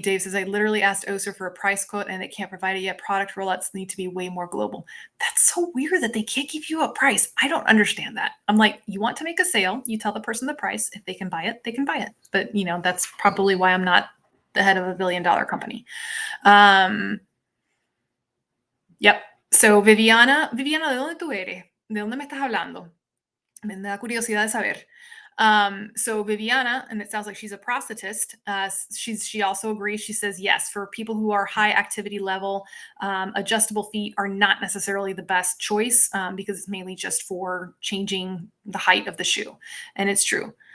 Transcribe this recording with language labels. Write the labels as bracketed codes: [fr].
[en] Dave says, I literally asked Oser for a price quote and they can't provide it yet. Product rollouts need to be way more global. That's so weird that they can't give you a price. I don't understand that. I'm like, you want to make a sale, you tell the person the price. If they can buy it, they can buy it. But, you know, that's probably why I'm not the head of a $1 billion company. Yep. [es] So Viviana, ¿de dónde tú eres? ¿De dónde me estás hablando? Me da curiosidad de saber. [en] So Viviana, and it sounds like she's a prosthetist. She also agrees. She says, yes, for people who are high activity level, adjustable feet are not necessarily the best choice because it's mainly just for changing the height of the shoe. And it's true.